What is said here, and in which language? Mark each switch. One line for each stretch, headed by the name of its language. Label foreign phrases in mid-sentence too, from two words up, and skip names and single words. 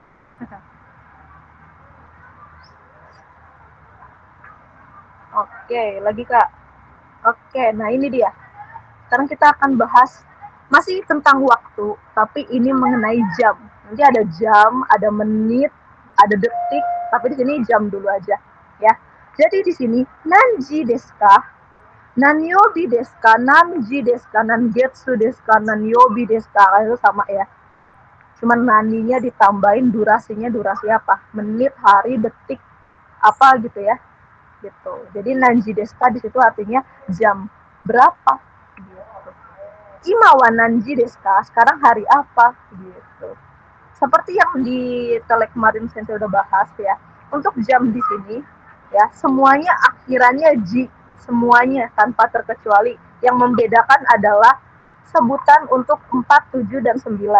Indonesian: Oke, lagi Kak. Oke, nah ini dia. Sekarang kita akan bahas masih tentang waktu, tapi ini mengenai jam. Nanti ada jam, ada menit, ada detik, tapi di sini jam dulu aja, ya. Jadi di sini
Japanese: 何時ですか、何曜日ですか、何時ですか、何月ですか、何曜日ですか, nanji desu ka, nangetsu desu ka, nanyobi desu ka,
Indonesian: itu sama ya. Cuman naninya ditambahin durasinya durasi apa? Menit, hari, detik, apa gitu ya. Gitu. Jadi
Japanese: 何時ですか
Indonesian: di situ artinya jam berapa gitu.
Japanese: 今は何時ですか?
Indonesian: Sekarang hari apa gitu. Seperti yang di tele kemarin saya udah bahas ya. Untuk jam di sini ya, semuanya akhirannya ji, semuanya tanpa terkecuali. Yang membedakan adalah sebutan untuk 4, 7 dan 9.